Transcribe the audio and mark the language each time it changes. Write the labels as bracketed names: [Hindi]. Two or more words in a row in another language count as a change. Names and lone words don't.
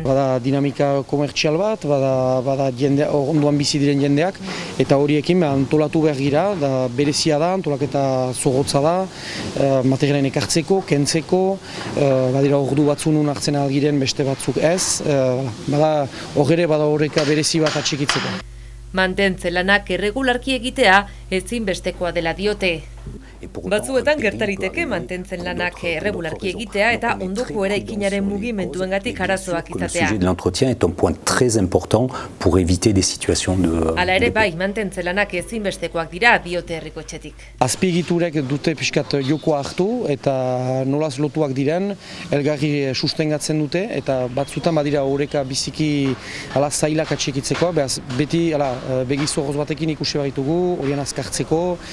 [Basque] Bada dinamika komertzial bat, bada ondoan bizi diren jendeak, eta horiekin antolatu behar gira, berezia da, antolaketa zorrotza da, materialen ekartzeko, kentzeko, badira ordu batzu nun hartzen algiren beste batzuk ez, bada horreka berezi bat atxikitzeko. Mantentze lanak erregularki egitea ezinbestekoa dela diote. Batzuetan gertariteke mantentzen lanak erregularki egitea eta ondoko eraikinaren mugimenduengatik arazoak izatea. [French] Le sujet de l'entretien est un point très important pour éviter des situations de... [Basque] Hala ere bai, mantentze lanak ezinbestekoak dira diote herrikotxetik. Azpiegiturek dute pixkat jokoa hartu eta nolaz lotuak diren, elgarri sustengatzen dute eta batzutan badira horreka biziki zailak atxikitzeko, behaz beti begizoroz batekin ikusi baritugu, horien azkartzeko.